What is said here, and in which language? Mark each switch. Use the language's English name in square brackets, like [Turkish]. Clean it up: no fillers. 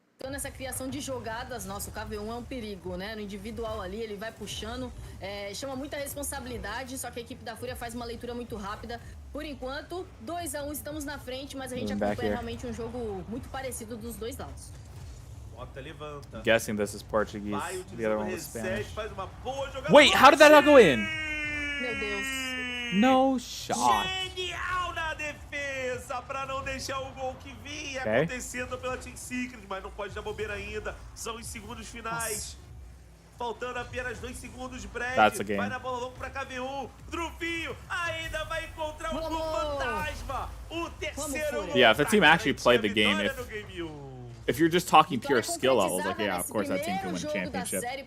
[Portuguese] Nessa criação de jogadas, nossa, o KV1 é um perigo, né? No individual ali, ele vai puxando, chama muita responsabilidade, só que a equipe da Fúria faz uma leitura muito rápida. Por enquanto, 2-1, estamos na frente, mas a gente acompanha realmente um jogo muito parecido dos dois lados. Levanta. [English] Guessing this is Portuguese, the other one was Spanish. Wait, how did that not go in? [Portuguese] Meu Deus. [English] No shot. [Portuguese] Genial na defesa para não deixar o gol que vinha acontecendo pela Team Secret, mas não pode dar bobeira ainda. São os segundos finais. Faltando apenas 2 segundos de Brad. Vai na bola longa para KV1. Druvinho ainda vai encontrar um gol fantasma. O terceiro gol. [English] Yeah, if the team actually played the game, if you're just talking pure skill levels, like, yeah, of course that team can win a championship.